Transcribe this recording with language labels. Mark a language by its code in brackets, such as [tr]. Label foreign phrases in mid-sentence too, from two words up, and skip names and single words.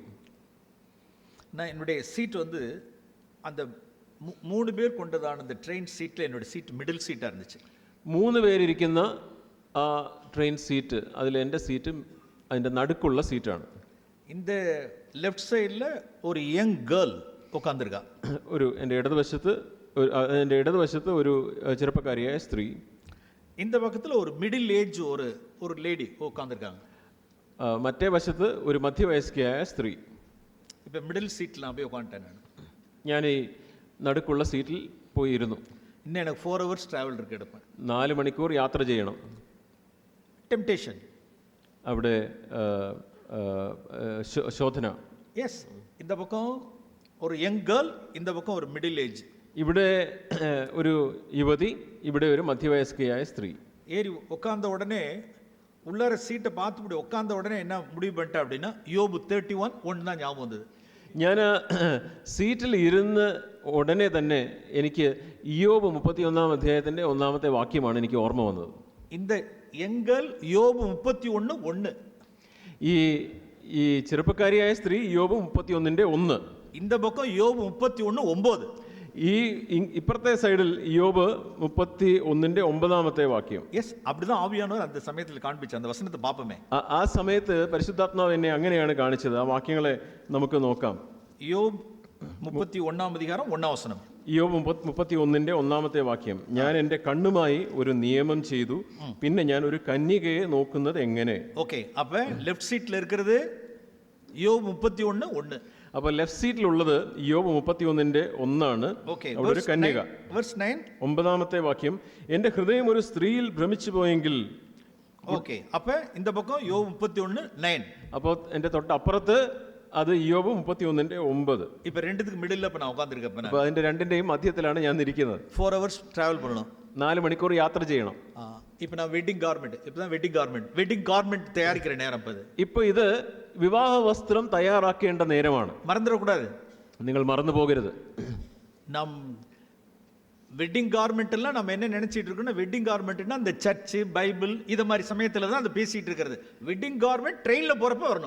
[ta] நான் என்னுடைய சீட் வந்து அந்த 3 பேர் கொண்டதான அந்த [en] train seatil [ta] என்னுடைய சீட் [en] middle seataaga [ta] இருந்துச்சு. [ml] 3 പേരിരിക്കുന്ന ആ [en] train seat, [ml] അതിൽ എൻ്റെ സീറ്റ് അതിൻ്റെ നടുക്കുള്ള സീറ്റാണ്. [ta] இந்த [en] left sidil [ta] ஒரு [en] young girl [ta] உட்காந்துருக்கா. [ml] എൻ്റെ ഇടതുവശത്ത് ഒരു ചെറുപ്പക്കാരിയായ സ്ത്രീ, [ta] இந்த பக்கத்தில் ஒரு [en] middle age [ta] ஒரு லேடி உட்காந்துருக்காங்க. [ml] മറ്റേ വശത്ത് ഒരു മധ്യവയസ്കയായ സ്ത്രീ. [ta] இப்போ [en] middle seatil [ta] நான் போய் உட்காந்துட்டேன். [ml] ഞാൻ ഈ നടുക്കുള്ള സീറ്റിൽ പോയിരുന്നു. [ta] இன்னும் எனக்கு 4 [en] hours travel [ta] இருக்கு. எடுப்பேன் 4 [ml] മണിക്കൂർ യാത്ര ചെയ്യണം. ടെംപ്ടേഷൻ, അവിടെ ശോധന. യെസ്, [ta] இந்த பக்கம் ஒரு [en] young girl, [ta] இந்த பக்கம் ஒரு [en] middle age. [ml] ഇവിടെ ஒரு യുവതി, ഇവിടെ ഒരു മധ്യവയസ്കയായ സ്ത്രീ. [ta] ஏறி உட்கார்ந்த உடனே உள்ளார சீட்டை பார்த்து இப்படி உட்கார்ந்த உடனே என்ன முடிவு பண்ணிட்டேன் அப்படின்னா யோபு 31:1 தான் ஞாபகம் வந்தது. [ml] ഞാൻ സീറ്റിൽ ഇരുന്ന് ഉടനെ തന്നെ എനിക്ക് ഇയ്യോബ് 31 അധ്യായത്തിൻ്റെ 1 വാക്യമാണ് എനിക്ക് ഓർമ്മ വന്നത്. [ta] இந்த எங்கள் யோபு 31:1. [ml] ഈ ചെറുപ്പക്കാരിയായ സ്ത്രീ ഇയ്യോബ് 31:1. [ta] இந்த பக்கம் யோபு 31:9. [ml] ഇപ്പുറത്തെ സൈഡിൽ ഇയ്യോബ് 31:9 വാക്യം. [ta] எஸ், அப்படிதான் ஆவியானவர் அந்த சமயத்தில் காண்பிச்சு அந்த வசனத்தை பார்ப்போமே. [ml] ആ സമയത്ത് പരിശുദ്ധാത്മാവ് എന്നെ അങ്ങനെയാണ് കാണിച്ചത്. ആ വാക്യങ്ങളെ നമുക്ക് നോക്കാം. [ta] യോബ് 31 அதிகாரம் 1 வசனம். [ml] ഇയ്യോബ് 31:1 വാക്യം. ഞാൻ എൻ്റെ കണ്ണുമായി ഒരു നിയമം ചെയ്തു, പിന്നെ ഞാൻ ഒരു കന്യകയെ നോക്കുന്നത് എങ്ങനെ. [ta] ஓகே, அப்ப [en] left seatla [ta] இருக்கிறது யோபு 31:1. [ml] അപ്പോൾ [en] left seatilullathu [ml] ഇയ്യോബ് 31:1. [ta] ஓகே, [ml] അവിടെ ഒരു കന്യക. [en] verse 9. [ml] 9 വാക്യം. എൻ്റെ ഹൃദയം ഒരു സ്ത്രീയിൽ ഭ്രമിച്ചു പോയെങ്കിൽ. [ta] ஓகே, அப்ப இந்த பக்கம் யோபு 31:9. [ml] അപ്പോൾ എൻ്റെ തൊട്ടപ്പുറത്ത് അത് ഇയ്യോബ് 31:9. [ta] இப்ப ரெண்டுத்துக்கு மிடில்ல இப்ப நான் உட்கார்ந்திருக்கேன். [ml] അപ്പോൾ അതിന്റെ രണ്ടിന്റെയും മധ്യത്തിലാണ് ഞാൻ ഇരിക്കുന്നത്. [ta] 4 [en] hours travel [ta] பண்ணணும். [ml] 4 മണിക്കൂർ യാത്ര ചെയ്യണം. [ta] இப்போ நான் [en] wedding garment [ta] தயாரிக்கிற நேரம் இப்ப இது. [ml] ഇപ്പോൾ ഇത് വിവാഹ വസ്ത്രം തയ്യാറാക്കേണ്ട നേരമാണ്. [ta] மறந்துடக்கூடாது. [ml] നിങ്ങൾ மறந்து போகരുത്. [ta] நம் [en] wedding garment [ta] எல்லாம் நம்ம என்ன நினைச்சிட்டு இருக்கோம்னா [en] wedding garmentna [ta] அந்த [en] church bible [ta] இத மாதிரி சமயத்துல தான் அது பேசிட்டு இருக்கிறது. [en] wedding garment [ta] ட்ரெயின்ல போறப்ப வரணும்.